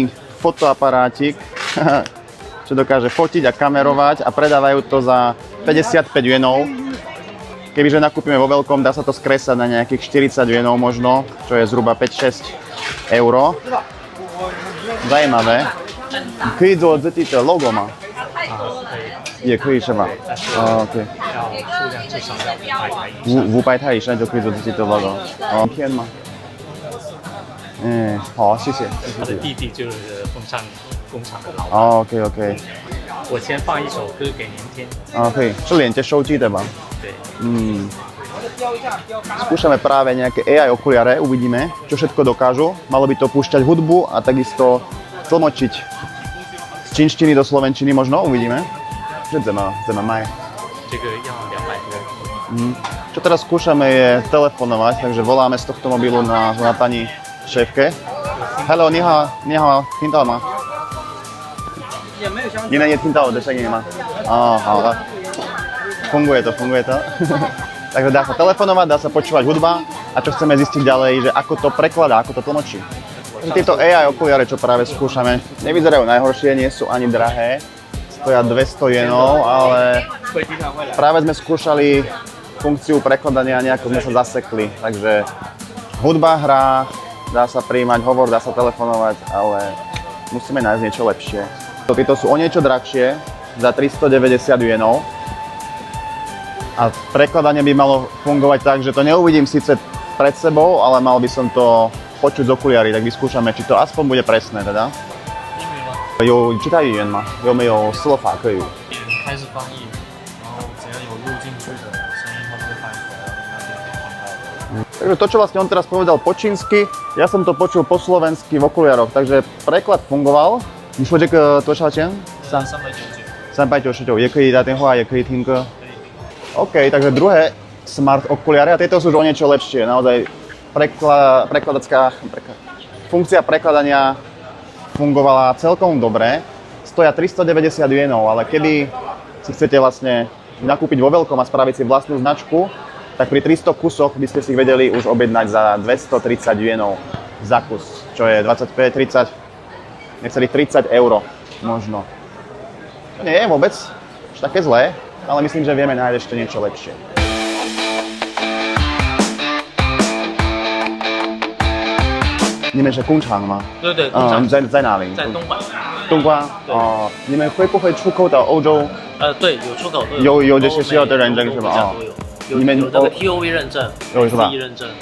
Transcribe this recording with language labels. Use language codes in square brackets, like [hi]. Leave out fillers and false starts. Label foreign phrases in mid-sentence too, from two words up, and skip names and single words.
[sk] fotoaparátik, čo dokáže fotiť a kamerovať a predávajú to za 55 jenov. Kebyže nakúpime vo veľkom, dá sa to skresať na nejakých 40 jenov možno, čo je zhruba 5-6 euro. [cs] Zajímavé. [zh] 可以做自己的 logo 吗？也可以是吧？哦，对。500泰以上就可以做自己的 logo。哦，片吗？嗯，好，谢谢。他的弟弟就是风扇工厂的老板。哦 ，OK。我先放一首歌给您听。啊，可以，是连接手机的吧？对。 [sk] Skúšame práve nejaké AI okuliare, uvidíme, čo všetko dokážu. Malo by to púšťať hudbu a takisto tlmočiť z čínštiny do slovenčiny možno, uvidíme. Že zema maj. Čo teraz skúšame je telefonovať, takže voláme z tohto mobilu na pani šéfke. [zh] Hello, 你好，听到吗？你能也听到我的声音吗？哦，好了。 [sk] Funguje to. Takže dá sa telefonovať, dá sa počúvať hudba a čo chceme zistiť ďalej, že ako to prekladá, ako to tlmočí. Tieto AI okuliare, čo práve skúšame, nevyzerajú najhoršie, nie sú ani drahé, stoja 200 jenov, ale práve sme skúšali funkciu prekladania a nejako sme sa zasekli, takže hudba hrá, dá sa prijímať hovor, dá sa telefonovať, ale musíme nájsť niečo lepšie. Tieto sú o niečo drahšie, za 390 jenov. A prekladanie by malo fungovať tak, že to neuvidím síce pred sebou, ale mal by som to počuť z okuliary, tak vyskúšame, či to aspoň bude presné teda. [zh] 有其他语言吗？有没有说法可以？开始翻译，然后只要有录进去的声音，它就会翻译出来，那就可以听到。 [sk] Takže to, čo vlastne on teraz povedal po čínsky, ja som to počul po slovensky v okuliaroch, takže preklad fungoval. [zh] 你说这个多少钱？399，也可以打电话，也可以听歌。 [sk] OK, takže druhé smart okuliare, a tieto sú už o niečo lepšie, naozaj prekladacká funkcia prekladania fungovala celkom dobre, stoja 390 jenov, ale keby si chcete vlastne nakúpiť vo veľkom a spraviť si vlastnú značku, tak pri 300 kusoch by ste si ich vedeli už objednať za 230 jenov za kus, čo je 25-30, necelých 30 euro možno. To nie je vôbec také zlé, ale myslím, že vieme nájsť ešte niečo lepšie. [zh] 你们是工厂吗？对，工厂。在哪里？在东莞。东莞。哦，你们会不会出口到欧洲？对，有出口。有这些需要的认证是吧？你们有这个 TOV 认证，有是吧？认证。